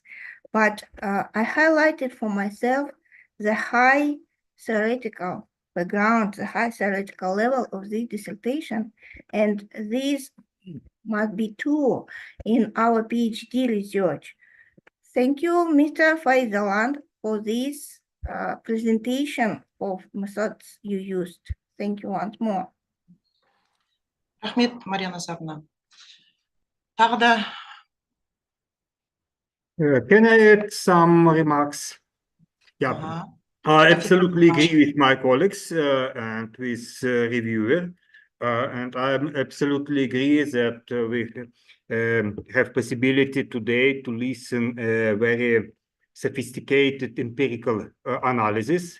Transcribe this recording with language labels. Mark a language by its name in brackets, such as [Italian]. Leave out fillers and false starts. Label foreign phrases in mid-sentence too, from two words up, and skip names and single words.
[English] But I highlighted for myself the high theoretical background, the high theoretical level of this dissertation, and this must be true in our PhD research. Thank you, Mr. Faiz Zaland, for this presentation of methods you used. Thank you once more. [Kazakh] Рахмет, Марьяна Назаровна. Тағы да. [English] Can I add some remarks? Yeah. I absolutely agree with my colleagues and with reviewer, and I absolutely agree that we have possibility today to listen very sophisticated empirical analysis.